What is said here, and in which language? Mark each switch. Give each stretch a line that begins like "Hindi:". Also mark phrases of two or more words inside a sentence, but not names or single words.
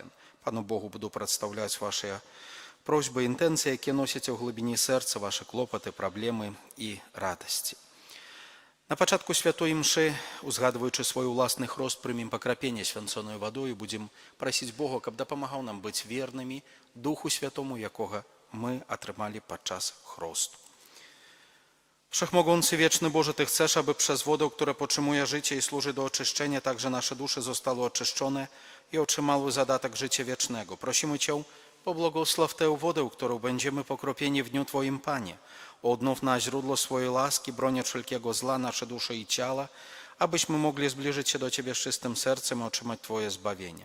Belarusian: Пану Богу буду прадстаўляць вашыя просьбы, інтэнцыі, якія носяць у глыбіні сэрца вашы клопаты, праблемы і радасці. На пачатку святой імшы, узгадваючы свой уласны хрост, прымем пакрапенне свянцонаю вадою, будзем прасіць Бога, каб дапамагаў нам быць вернымі Духу Святому, якога мы атрымалі падчас хросту.
Polish: Wszechmogący, wieczny Boże, Ty chcesz, aby przez wodę, która potrzymuje życie i służy do oczyszczenia, także nasze dusze zostały oczyszczone i otrzymały zadatek życia wiecznego. Prosimy Cię, pobłogosław tę wodę, którą będziemy pokropieni w dniu Twoim, Panie. Odnów na źródło swojej łaski, broniąc wszelkiego zła, nasze dusze i ciała, abyśmy mogli zbliżyć się do Ciebie z czystym sercem i otrzymać Twoje zbawienie.